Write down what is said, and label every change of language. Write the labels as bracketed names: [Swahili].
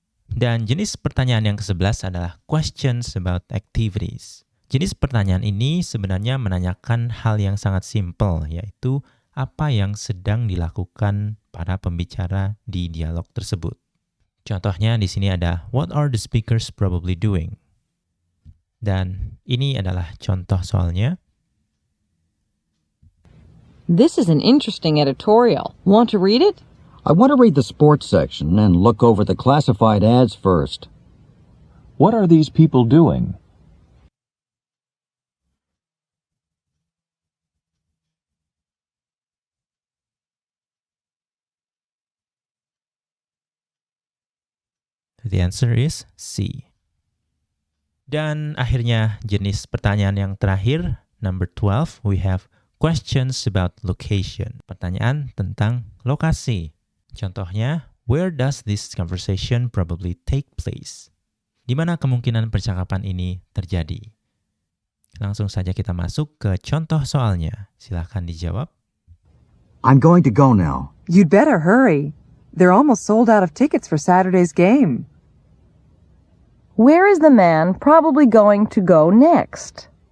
[Indonesian] Dan jenis pertanyaan yang ke-11 adalah [English] questions about activities. [Indonesian] Jenis pertanyaan ini sebenarnya menanyakan hal yang sangat simpel, yaitu apa yang sedang dilakukan para pembicara di dialog tersebut. Contohnya di sini ada [English] what are the speakers probably doing? [Indonesian] Dan ini adalah contoh soalnya. [English] This is an interesting editorial. Want to read it? I want to read the sports section and look over the classified ads first. What are these people doing? The answer is C. [Indonesian] Dan akhirnya jenis pertanyaan yang terakhir, [English] number 12, we have questions about location. [Indonesian] Pertanyaan tentang lokasi. Contohnya, [English] where does this conversation probably take place? [Indonesian] Di mana kemungkinan percakapan ini terjadi? Langsung saja kita masuk ke contoh soalnya. Silahkan dijawab. [English] I'm going to go now. You'd better hurry. They're almost sold out of tickets for Saturday's game. Where is the man probably going to go next?